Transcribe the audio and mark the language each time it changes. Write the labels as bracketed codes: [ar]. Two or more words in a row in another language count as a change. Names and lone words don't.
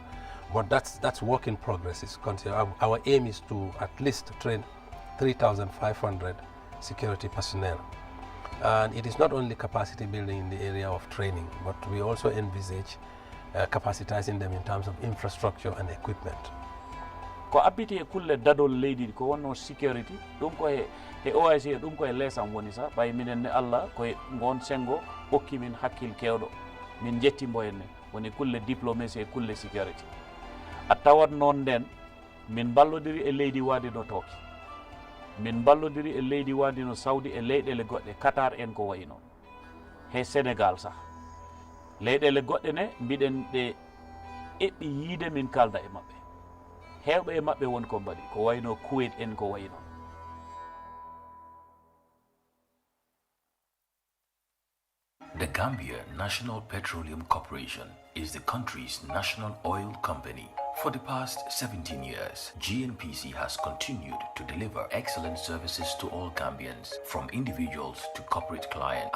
[en] But that's work in progress. Our aim is to at least train 3,500 security personnel. And it is not only capacity building in the area of training, but we also envisage capacitizing them in terms of infrastructure and equipment. [ff] Ko abiti e kulle dadol leydi ko wonno security dum ko e OIC dum ko e lesam woni sa bay minen ne Allah ko ngon sengo hokki min hakkil kewdo min jetti mboyenne woni kulle diplomacy e kulle security a tawat non den min ballodiri e leydi wadi do toki min ballodiri e leydi wandino Saudi e leyɗele goɗɗe Qatar en ko wayi noon he Sénégal sah leyɗele goɗɗe ne mbiɗen ɗe eɓɓi yiide min kalda e maɓɓe hewɓe e maɓɓe won ko mbaɗi ko wayno Kuwait en ko wayi noon. [en] The Gambia National Petroleum Corporation is the country's national oil company. For the past 17 years, GNPC has continued to deliver excellent services to all Gambians, from individuals to corporate clients.